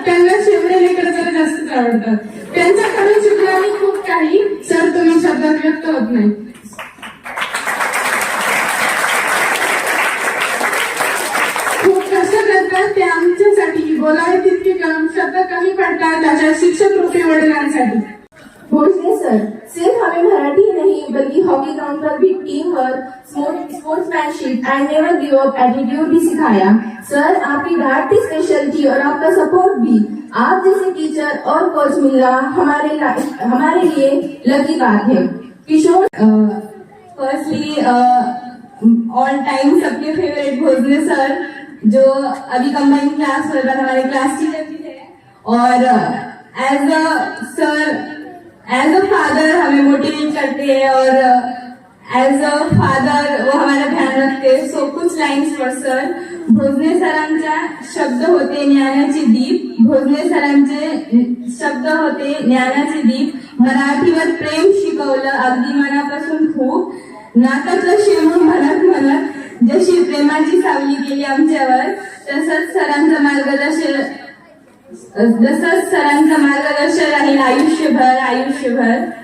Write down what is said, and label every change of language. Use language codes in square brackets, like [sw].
[mr] त्यांना शेवडे लेकर जरा जास्तच आवडतात. त्यांच्याकडून शिकणारी खूप काही सर तुम्ही शब्दात व्यक्त होत नाही. खूप कष्ट करतात ते आमच्यासाठी. बोलावे तितके शब्द कमी पडतात त्याच्या शिक्षक रूपी वडिलांसाठी. [hi] भोसले सर, सिर्फ हमें मराठी ही नहीं बल्कि हॉकी ग्राउंड पर भी [en] team work, sportsmanship and never give up attitude [hi] भी सिखाया. सर, आपकी डांट की स्पेशलिटी और आपका सपोर्ट भी. आप जैसे टीचर और कोच मिलना हमारे लिए लकी बात है. किशोर, [en] firstly all time [hi] सबके फेवरेट भोसले सर, जो अभी कंबाइंड क्लास में हमारे क्लास टीचर भी थे, और [en] as a father [hi] हमें मोटिवेट करते हैं, और एज अ फादर वो हमारा ध्यान रखते. [en] so [hi] कुछ [en] Lines for sir. [mr] भोसले सरांच्या शब्द होते ज्ञानाचे दीप. भोसले सरांचे शब्द होते ज्ञानाचे दीप. मराठीवर प्रेम शिकवलं अगदी मनापासून खूप. नाकातलं शिरमून म्हणत जशी प्रेमाची सावली केली आमच्यावर, तसंच सरांचं मार्गदर्शन राहील आयुष्यभर.